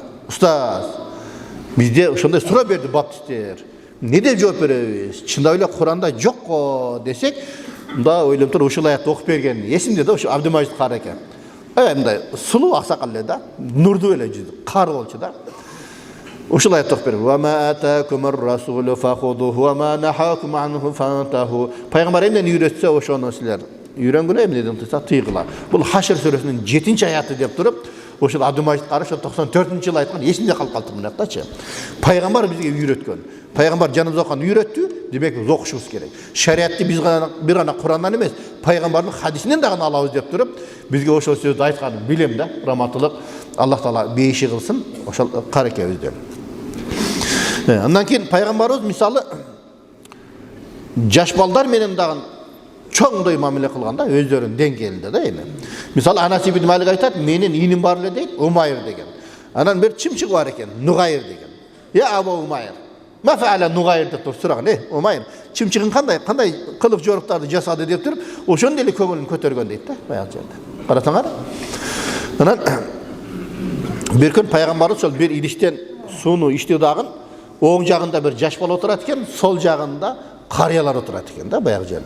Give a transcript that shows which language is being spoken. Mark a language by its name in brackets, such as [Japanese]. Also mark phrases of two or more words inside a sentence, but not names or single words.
[Kyrgyz] Устаз, bizde ошондой сура берди баптистер. Не деп жооп беребиз? Чындап эле Куранда жок го десек, мында ойлоп туруп ушул аятты окуп берген. Эсимде да ошо Абдымажид Кары экен. Мындай сулуу аксакал эле да, нурдуу эле жүзү, кар болчу да. Ушул аятты окуп берди. [Arabic] وما آتاكم الرسول فخذوه وما نهاكم عنه فانتهوا. [Kyrgyz] Пайгамбар эмнени үйрөтсө ошону силер үйрөнгүлө, эмнеден тыйса тыйгыла. Бул Хашр сүрөсүнүн 7-аяты деп туруп, ошол Абдымажид Кары 94-жылы айткан, эсимде калып калды мынакчы. Пайгамбар бизге үйрөткөн. Пайгамбар жаныбыз окуган үйрөттү, демек биз окушубуз керек. Шариатты биз бир гана Курандан эмес, пайгамбардын хадисинен дагы алабыз деп туруп, бизге ошол сөздү айтканын билем да. Раматылык Аллах Таала бейиши кылсын ошол карекебизде. Андан кийин пайгамбарыбыз мисалы жаш балдар менен дагы чоңдой мамиле кылганда өздөрүнүн деңгээлинде да эми. Мисалы Анас ибн Малик айтат, менин иним бар эле дейт, Умайр деген. Анан бир чымчык бар экен, Нугайр деген. Я Абу Умайр. [Arabic] ما فعل النغير [Kyrgyz] деп сураган, Умайр, чымчыгың кандай кылык жоруктарды жасады деп туруп, ошондой эле көңүлүн көтөргөн дейт да, баягы жерде. Карасаңар. Анан бир күн пайгамбарыбыз ошол бир идиштен сууну ичти дагы, оң жагында бир жаш бала отурат экен, сол жагында карыялар отурат экен да, баягы жерде.